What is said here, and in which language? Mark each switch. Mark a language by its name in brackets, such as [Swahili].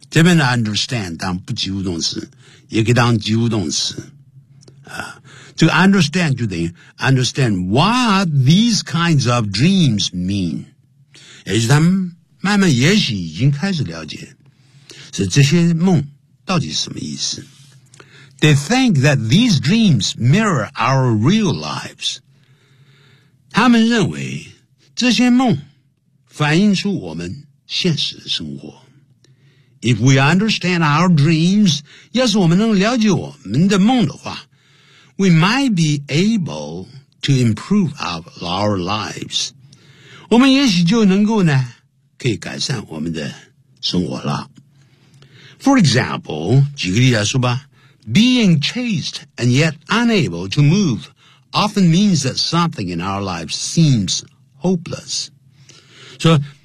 [Chinese] 这边的 understand 当不及物动词，也可以当及物动词。这个 [English] understand [Chinese] 就等于 [English] understand what these kinds of dreams mean. [Chinese] 也许他们慢慢也许已经开始了解，所以这些梦到底是什么意思。 [English] They think that these dreams mirror our real lives. [Chinese] 他们认为这些梦反映出我们现实的生活。 [English] If we understand our dreams, [Chinese] 要是我们能了解我们的梦的话， [English] we might be able to improve our lives. [Chinese] 我们也许就能够呢，可以改善我们的生活了。 [English] For example, [Chinese] 举个例来说吧， [English] being chased and yet unable to move often means that something in our lives seems hopeless. [Chinese] 所以